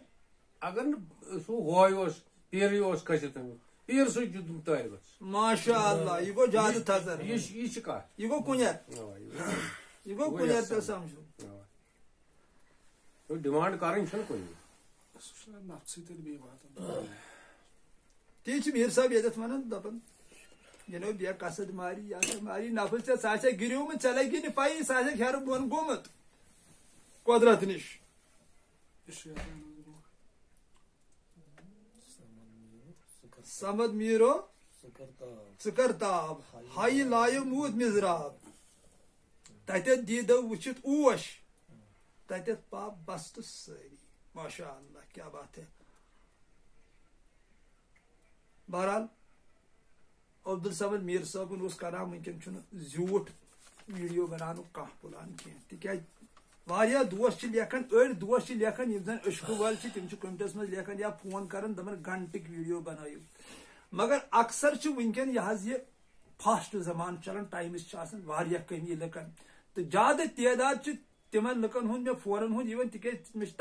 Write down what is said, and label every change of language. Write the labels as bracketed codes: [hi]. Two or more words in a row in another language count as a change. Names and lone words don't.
[ks] اگر نہٕ سُہ ہوے اوس پیٖرٕے اوس کھٔسِتھ أمِس پیٖر سُے دیُتُن طٲلبَس [ar] ماشاء اللہ [ks] یہِ گوٚو زیادٕ تھزر یہِ چھِ کَتھ یہِ گوٚو کُنٮ۪ر یہِ گوٚو کُنٮ۪ر تیٚلہِ سمجھو ڈِمانٛڈ کَرٕنۍ چھَنہٕ کُنہِ تی چھِ میٖر صٲب ییٚتٮ۪تھ وَنان دَپان یہِ بے قصد ماری یا سا ماری نفس ژےٚ سُہ آسہِ گِریومُت ژےٚ لگی نہٕ پَیی سُہ آسہِ ہیرٕ بۄن گوٚمُت قۄدرت نِش سمد میٖرو ژٕ کر تاب ہایہِ لایو موٗد مِزراب تتٮ۪تھ دیٖدو وٕچھِتھ اوش تتٮ۪تھ پاپ بستہٕ سٲری [ar] ماشاء اللہ [ur] کیا بات ہے [ks] بہرحال عبدالصمد میٖر صٲبُن اوس کران وٕنکٮ۪ن چھُنہٕ زیوٗٹھ ویٖڈیو بناونُک کانٛہہ پلان کینٛہہ تِکیازِ واریاہ دوس چھِ لیکھان أڑۍ دوس چھِ لیکھان یِم زن عشقہٕ وٲلۍ چھِ تِم چھِ کمنٹس منٛز لیکھان یا فون کران دپان گنٹٕکۍ ویٖڈیو بنٲیِو مگر اکثر چھُ وٕنکٮ۪ن یہِ حظ یہِ فاسٹ زمانہٕ چلان ٹایمٕچ چھِ آسان واریاہ کٔمی لُکن تہٕ زیادٕ تعداد چھِ تِمن لُکن ہُنٛد مےٚ فونن ہُنٛد یِوان تِکیازِ مےٚ چھِ